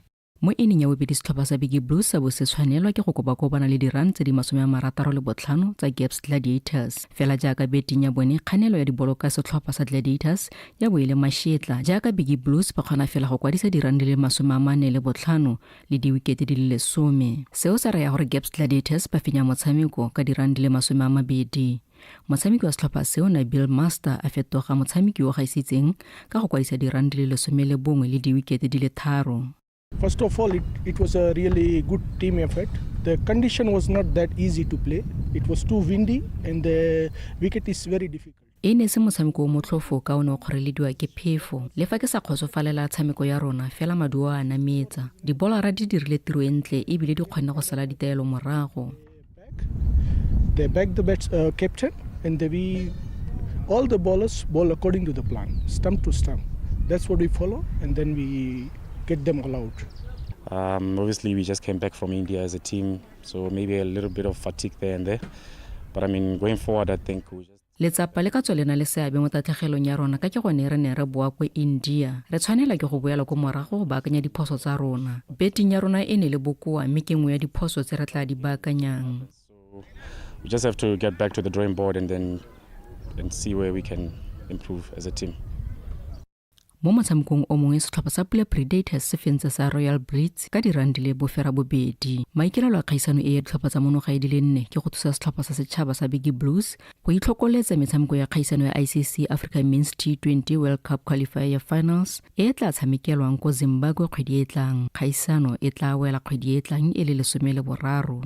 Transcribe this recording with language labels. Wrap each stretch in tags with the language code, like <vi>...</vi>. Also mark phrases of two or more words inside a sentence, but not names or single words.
<tn>Mo ineng ya bobedi setlhopha sa Big Blues sa bo se tshwanelwa ke go kobakobana le dirang tse di 65 tsa Gabs Gladiators fela jaaka beting ya bone kganelo ya dibolo ka setlhopha sa Gladiators ya bo ile mashetla jaaka Big Blues ba kgona fela go kwadisa dirang di le 45 le di-wicket di le 10 seo sa raya gore Gabs Gladiators ba fenya motshameko ka dirang di le 20. Motshameki wa setlhopha seo na Bill Master a fetoga motshameki o gaisitseng ka go kwadisa dirang di le 11 le di-wicket di le 3.</tn> <en>First of all, it was a really good team effort. The condition was not that easy to play. It was too windy and the wicket is very difficult.</en> <tn>Ene se motshameko o motlhofo ka o ne o kgorelediwa ke phefo le fa ke sa kgotsofalela tshameko ya rona fela maduo a nametsa dibolara di dirile tiro entle e bile di kgone go sala ditaelo morago.</tn> <en>They back the captain and all the bowlers bowl according to the plan, stump to stump. That's what we follow, and then we get them all out. Obviously, we just came back from India as a team, so maybe a little bit of fatigue there and there. But I mean, going forward, I think we just...</en> <tn>Letsapa le ka tswelena le seabe mo tatlhegelong ya rona ka ke gone re ne re boa kwa India re tshwanela ke go boela go morago go baakanya diphoso tsa rona betting ya rona e ne le bokoa mme ke nngwe ya diphoso tse re tla di baakanyang.</tn> <en>So we just have to get back to the drawing board and see where we can improve as a team.</en> <tn>Mo motshamekong o mongwe setlhopha sa Pula Predators se fentse sa Royal Blitz ka dirandi le bofera bobedi maikelelo a kgaisano e ya ditlhopha tsa monoga e di le 4 ke go thusa setlhopha sa setšhaba sa Big Blues go itlhokoletsa metshameko ya kgaisano ya ICC Africa Men's T20 World Cup Qualifier Finals e tla tshamekelwang ko Zimbabwe kgwedi e tlang kgaisano e tla wela kgwedi e tlang e le 13.</tn>